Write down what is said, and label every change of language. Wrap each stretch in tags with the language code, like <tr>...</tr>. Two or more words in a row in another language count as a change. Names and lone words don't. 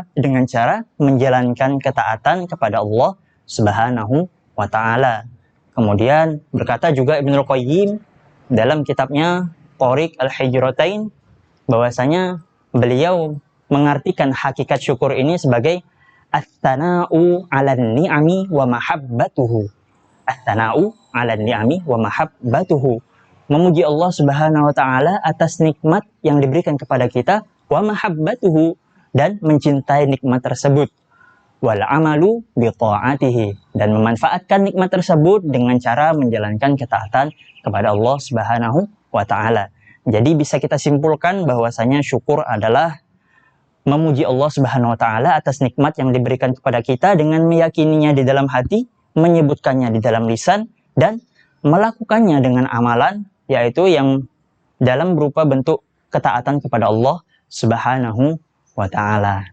<id>Dengan cara menjalankan ketaatan kepada Allah Subhanahu wa taala. Kemudian berkata juga Ibnul Qayyim dalam kitabnya Thariq al-Hijratain, bahwasanya beliau mengartikan hakikat syukur ini sebagai</id> <ar>الثناء على النعم ومحبته. الثناء على النعم ومحبته.</ar> <id>Memuji Allah Subhanahu wa taala atas nikmat yang diberikan kepada kita,</id> <ar>ومحبته,</ar> <id>dan mencintai nikmat tersebut.</id> <ar>والعمل بطاعته,</ar> <id>dan memanfaatkan nikmat tersebut dengan cara menjalankan ketaatan kepada Allah Subhanahu wa taala. Jadi bisa kita simpulkan bahwasanya syukur adalah memuji Allah Subhanahu wa taala atas nikmat yang diberikan kepada kita dengan meyakininya di dalam hati, menyebutkannya di dalam lisan, dan melakukannya dengan amalan, yaitu yang dalam berupa bentuk ketaatan kepada Allah Subhanahu wa taala.</id>